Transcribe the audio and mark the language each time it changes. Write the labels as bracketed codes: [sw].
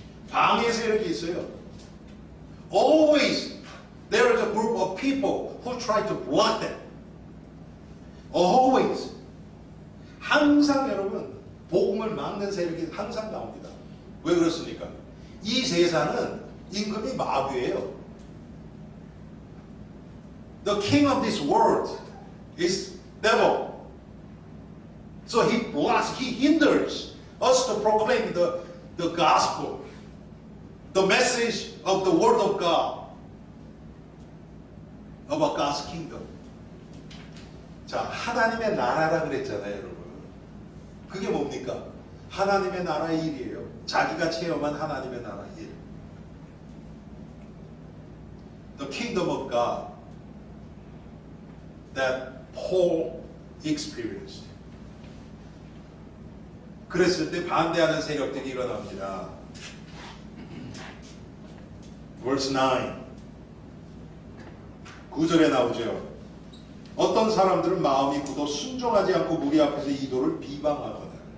[ko] 방해 세력이 있어요. [en] Always there is a group of people who try to block them. Always. [ko] 항상 여러분, 복음을 막는 세력이 항상 나옵니다. 왜 그렇습니까? 이 세상은 임금이 마귀예요. [en] The king of this world is devil. So he blocks, he hinders us to proclaim the gospel, the message of the word of God about God's kingdom. [ko] 자, 하나님의 나라라 그랬잖아요, 여러분. 그게 뭡니까? 하나님의 나라의 일이에요. 자기가 체험한 하나님의 나라의 일. [en] The kingdom of God that Paul experienced. [ko] 그랬을 때 반대하는 세력들이 일어납니다. [en] Verse 9. [ko] 9절에 나오죠. 어떤 사람들은 마음이 굳어 순종하지 않고 무리 앞에서 이도를 비방하거든.